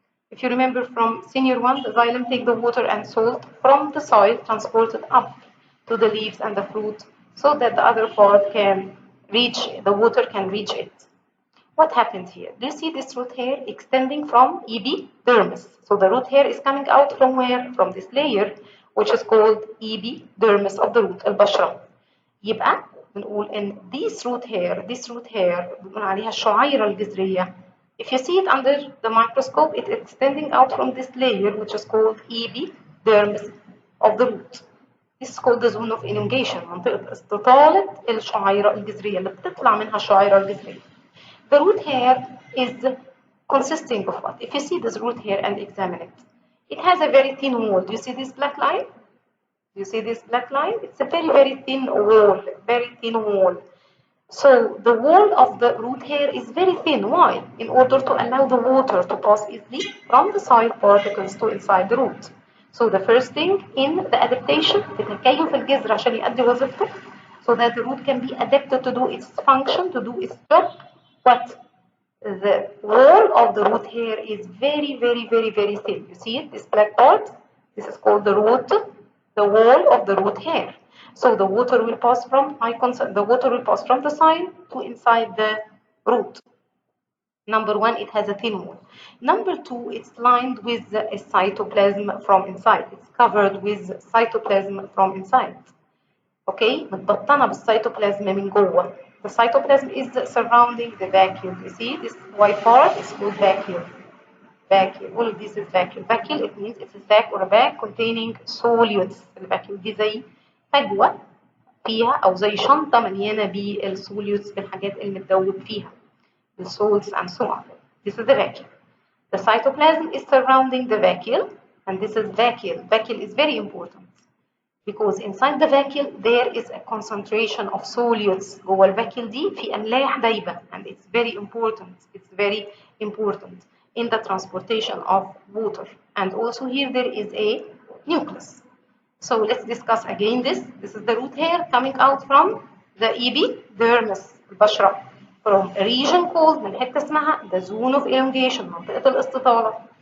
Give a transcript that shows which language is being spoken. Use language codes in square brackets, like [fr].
[en] If you remember from senior one, the xylem take the water and salt from the soil, transported up to the leaves and the fruit, so that the other part can reach, the water can reach it. What happened here? Do you see this root hair extending from epidermis? So the root hair is coming out from where? From this layer, which is called epidermis of the root, البشرة. [ar] يبقى بنقول إن [en] this root hair [ar] بنقول عليها الشعيرة الجذرية. [en] If you see it under the microscope, it's extending out from this layer, which is called epidermis of the root. This is called the zone of elongation, [ar] منطقة استطالة الشعيرة الجذرية اللي بتطلع منها الشعيرة الجذرية. [en] The root hair is consisting of what? If you see this root hair and examine it, it has a very thin wall. Do you see this black line? Do you see this black line? It's a very, very thin wall, very thin wall. So the wall of the root hair is very thin. Why? In order to allow the water to pass easily from the soil particles to inside the root. So the first thing in the adaptation, [ar] بتكيف الجذر عشان يؤدي وظيفته, [en] so that the root can be adapted to do its function, to do its job. But the wall of the root hair is very, very, very, very thin. You see it, this black part? This is called the root, the wall of the root hair. So the water will pass from the soil to inside the root. Number one, it has a thin wall. Number two, it's lined with a cytoplasm from inside. It's covered with cytoplasm from inside. [ar] Okay, متبطنة بالcytoplasm من جوه. [en] The cytoplasm is surrounding the vacuole. You see, this white part is called vacuole. Vacuole. All of this is vacuole. Vacuole, it means it's a sac or a bag containing solutes. [ar] الvacuole دي زي فجوة فيها أو زي شنطة مليانة بالsolutes بالحاجات اللي متدوب فيها. [en] The salts and so on. This is the vacuole. The cytoplasm is surrounding the vacuole, and this is vacuole. Vacuole is very important because inside the vacuole there is a concentration of solutes. [ar] جوه الvacuole دي في أملاح دايبة, [en] and it's very important. It's very important in the transportation of water. And also here there is a nucleus. So let's discuss again this. This is the root hair coming out from the epidermis, البشرة, from a region called, [ar] من حتة اسمها [en] the zone of elongation, [ar] منطقة الاستطالة.